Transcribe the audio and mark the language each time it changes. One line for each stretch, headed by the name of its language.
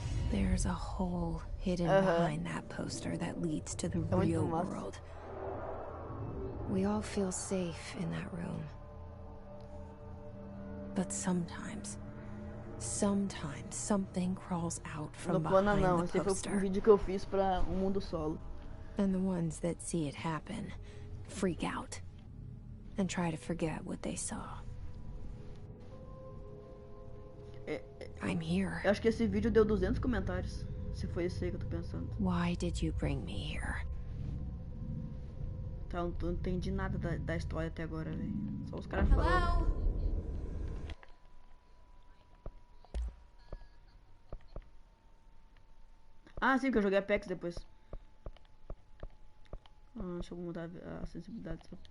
English: There's a hole hidden behind that poster that leads to the real world. We all feel safe in that room. But sometimes something crawls out from behind the
Portuguese: Esse foi
English: poster.
Portuguese: vídeo que eu fiz pra mundo solo.
English: And the ones that see it happen freak out and try to forget what they saw. I'm here.
Portuguese: Eu acho que esse vídeo deu 200 comentários. Se foi esse aí que eu tô pensando.
English: Why did you bring me here?
Portuguese: Tá, eu não entendi nada da história até agora, velho. Só os caras falando. Ah, sim, que eu joguei Apex depois. Deixa eu mudar a sensibilidade.